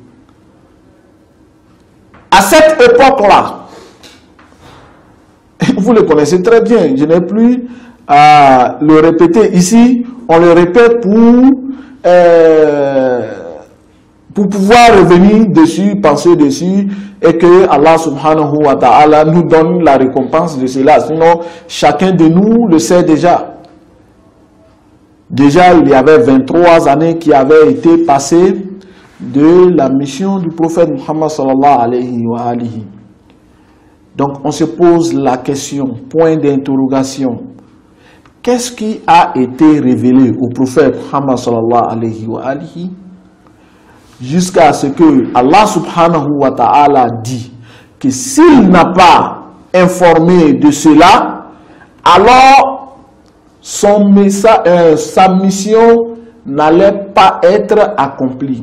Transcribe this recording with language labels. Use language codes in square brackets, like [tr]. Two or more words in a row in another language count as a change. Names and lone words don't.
[fr] À cette époque-là, vous le connaissez très bien, je n'ai plus à le répéter ici, on le répète pour pouvoir revenir dessus, penser dessus, et que Allah [ar] سبحانه وتعالى [fr] nous donne la récompense de cela. Sinon, chacun de nous le sait déjà. Déjà, il y avait 23 années qui avaient été passées de la mission du prophète Muhammad [ar] صلى الله عليه وآله. [fr] Donc, on se pose la question, point d'interrogation. Qu'est-ce qui a été révélé au prophète Muhammad [ar] صلى الله عليه وآله [fr] jusqu'à ce que Allah [ar] سبحانه وتعالى [fr] dit que s'il n'a pas informé de cela, alors son message, sa mission n'allait pas être accomplie.